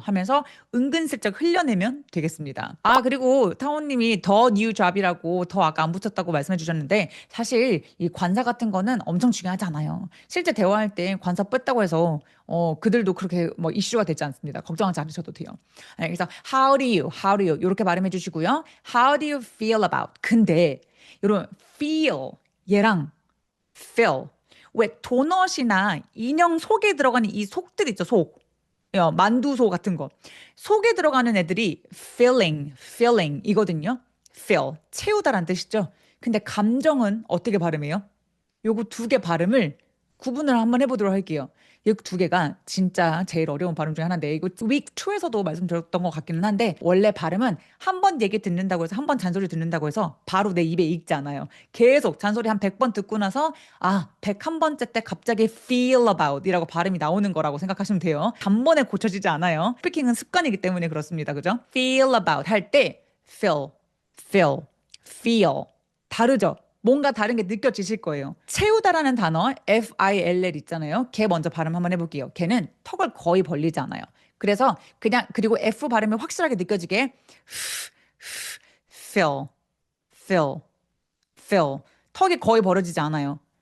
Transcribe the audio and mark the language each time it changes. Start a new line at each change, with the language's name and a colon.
Korean: 하면서 은근슬쩍 흘려내면 되겠습니다. 아, 그리고 타원님이 더 new job이라고 더 아까 안 붙였다고 말씀해 주셨는데 사실 이 관사 같은 거는 엄청 중요하지 않아요. 실제 대화할 때 관사 뺐다고 해서 그들도 그렇게 뭐 이슈가 되지 않습니다. 걱정하지 않으셔도 돼요. 네, 그래서
English: how do you, how do you
Korean: 이렇게 발음해 주시고요.
English: how do you feel about?
Korean: 근데 여러분 feel 얘랑 feel 왜 도넛이나 인형 속에 들어가는 이 속들 있죠, 속. 만두소 같은 거. 속에 들어가는 애들이 feeling 이거든요. feel, 채우다란 뜻이죠. 근데 감정은 어떻게 발음해요? 요거 두 개 발음을 구분을 한번 해보도록 할게요. 이 두 개가 진짜 제일 어려운 발음 중에 하나인데 이거 week 2에서도 말씀드렸던 것 같기는 한데 원래 발음은 한 번 얘기 듣는다고 해서 한 번 잔소리 듣는다고 해서 바로 내 입에 익지 않아요. 계속 잔소리 한 100번 듣고 나서 101번째 때 갑자기
English: feel about
Korean: 이라고 발음이 나오는 거라고 생각하시면 돼요. 단번에 고쳐지지 않아요. 스피킹은 습관이기 때문에 그렇습니다. 그죠?
English: feel about
Korean: 할 때
English: feel, feel
Korean: 다르죠? 뭔가 다른 게 느껴지실 거예요. 채우다라는 단어 FILL 있잖아요. 걔 먼저 발음 한번 해볼게요. 걔는 턱을 거의 벌리지 않아요. 그래서 그냥 그리고 F 발음이 확실하게 느껴지게
English: fill, fill, fill
Korean: 턱이 거의 벌어지지 않아요.